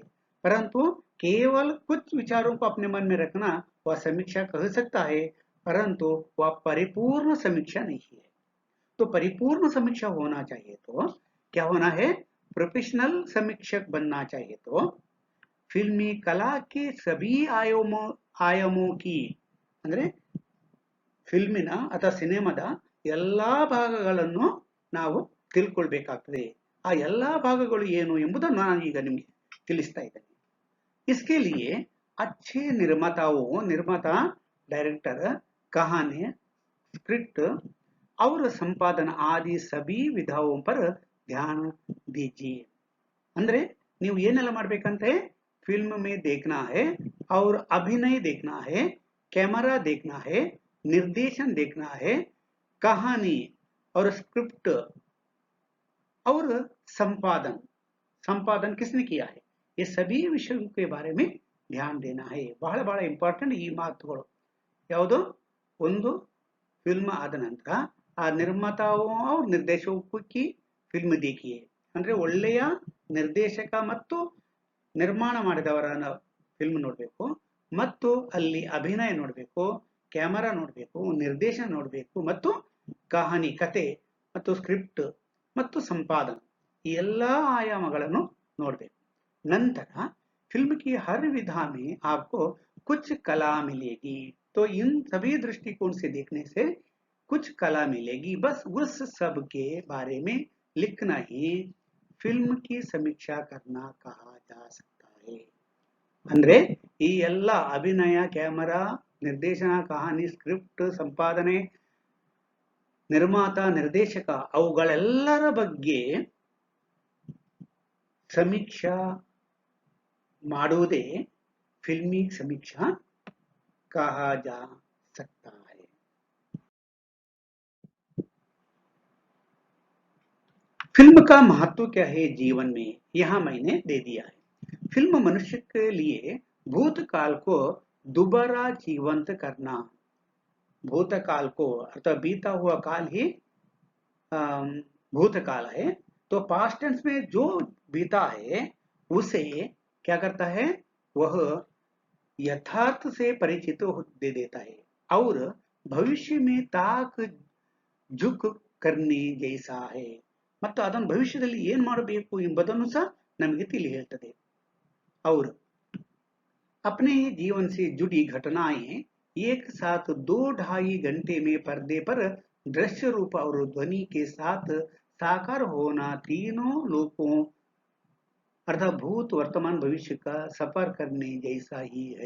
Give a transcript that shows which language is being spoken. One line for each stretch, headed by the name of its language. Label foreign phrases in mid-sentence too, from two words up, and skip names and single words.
Hindi: परंतु केवल कुछ विचारों को अपने मन में रखना वह समीक्षा कह सकता है, परंतु वह परिपूर्ण समीक्षा नहीं है। तो परिपूर्ण समीक्षा होना चाहिए तो क्या होना है? प्रोफेशनल समीक्षक बनना चाहिए तो फिल्मी कला के सभी आयामों की
Kannada: ಅಂದ್ರೆ ಫಿಲ್ಮಿನ ಅಥವಾ ಸಿನಿಮಾದ ಎಲ್ಲಾ ಭಾಗಗಳನ್ನು ನಾವು ತಿಳ್ಕೊಳ್ಬೇಕಾಗ್ತದೆ. ಆ ಎಲ್ಲಾ ಭಾಗಗಳು ಏನು ಎಂಬುದನ್ನು ನಾನು ಈಗ ನಿಮಗೆ ತಿಳಿಸ್ತಾ ಇದ್ದೇನೆ.
Hindi: इसके लिए अच्छे निर्माता, डायरेक्टर, कहानी, स्क्रिप्ट और संपादन आदि सभी विधाओं पर ध्यान दीजिए.
Kannada: ಅಂದ್ರೆ ನೀವು ಏನೆಲ್ಲ ಮಾಡಬೇಕಂತೆ,
Hindi: फिल्म में देखना है और अभिनय देखना है, कैमरा देखना है, निर्देशन देखना है, कहानी और स्क्रिप्ट और संपादन, संपादन किसने किया है, ये सभी विषयों के बारे में ध्यान देना है.
Kannada: ಬಹಳ ಬಹಳ ಇಂಪಾರ್ಟೆಂಟ್ ಈ ಮಾತುಗಳು. ಯಾವುದು? ಒಂದು ಫಿಲ್ಮ್ ಆದ ನಂತರ ಆ ನಿರ್ಮಾತಾವು ನಿರ್ದೇಶಕಿ ಫಿಲ್ಮ್ देखिए ಅಂದ್ರೆ ಒಳ್ಳೆಯ ನಿರ್ದೇಶಕ ಮತ್ತು ನಿರ್ಮಾಣ ಮಾಡಿದವರನ್ನ ಫಿಲ್ಮ್ ನೋಡಬೇಕು, ಮತ್ತು ಅಲ್ಲಿ ಅಭಿನಯ ನೋಡಬೇಕು, ಕ್ಯಾಮರಾ ನೋಡಬೇಕು, ನಿರ್ದೇಶನ ನೋಡಬೇಕು, ಮತ್ತು ಕಹಾನಿ ಕತೆ ಮತ್ತು ಸ್ಕ್ರಿಪ್ಟ್ ಮತ್ತು संपादन ಈ ಎಲ್ಲಾ ಆಯಾಮಗಳನ್ನು ನೋಡಬೇಕು.
Hindi: ನಂತರ फिल्म की हर विधा में आपको कुछ कला मिलेगी. तो इन सभी दृष्टिकोण से देखने से कुछ कला मिलेगी. बस उस सब के बारे में लिखना ही फिल्म की समीक्षा करना कहा जा सकता है.
Kannada: ಅಂದ್ರೆ ಈ ಎಲ್ಲ ಅಭಿನಯ, ಕ್ಯಾಮರಾ, ನಿರ್ದೇಶನ, ಕಹಾನಿ, ಸ್ಕ್ರಿಪ್ಟ್, ಸಂಪಾದನೆ, ನಿರ್ಮಾತ, ನಿರ್ದೇಶಕ ಅವುಗಳೆಲ್ಲರ ಬಗ್ಗೆ ಸಮೀಕ್ಷಾ ಮಾಡುವುದೇ
Hindi: फिल्मी समीक्षा कहा जा सकता है। फिल्म का महत्व क्या है जीवन में, यह मैंने दे दिया है। फिल्म मनुष्य के लिए भूतकाल को दोबारा जीवंत करना, भूतकाल को अर्थात बीता हुआ काल ही अम, भूतकाल है, तो
English: past tense
Hindi: में जो बीता है उसे क्या करता है, वह यथार्थ से परिचित दे देता है और भविष्य में ताक झुक करने जैसा है।
Kannada: ಮತ್ತು ಅದನ್ನು ಭವಿಷ್ಯದಲ್ಲಿ ಏನು ಮಾಡಬೇಕು ಎಂಬುದನ್ನು ಸಹ ನಮಗೆ ತಿಳಿ ಹೇಳ್ತದೆ।
Hindi: और अपने जीवन से जुड़ी घटनाएं एक साथ 2-2.5 घंटे में पर्दे पर दृश्य रूप और ध्वनि के साथ साकार होना तीनों लोगों अर्थात भूत, वर्तमान, भविष्य का सफर करने जैसा ही है।